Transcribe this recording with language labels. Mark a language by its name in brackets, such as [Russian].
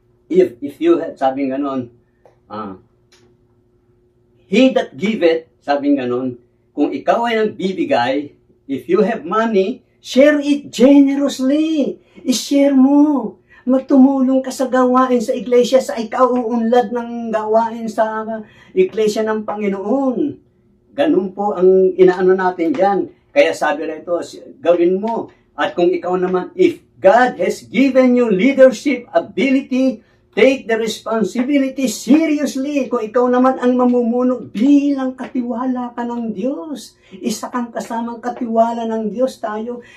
[English] If you have, [Filipino] sabing ganon, [English] he that giveth, sabing ganon, [Filipino] kung ikaw ay nagbibigay, [English] if you have money, share it generously. [Filipino] I-share mo. Magtumulong ka sa gawain sa iglesia, sa ikaw uunlad ng gawain sa iglesia ng Panginoon. Ganun po ang inaano natin dyan. Kaya sabi rito, gawin mo. At kung ikaw naman, [English] if God has given you leadership ability, take the responsibility seriously. [Filipino] Kung ikaw naman ang mamumuno, bilang katiwala ka ng Diyos. Isa kang kasamang katiwala ng Diyos tayo.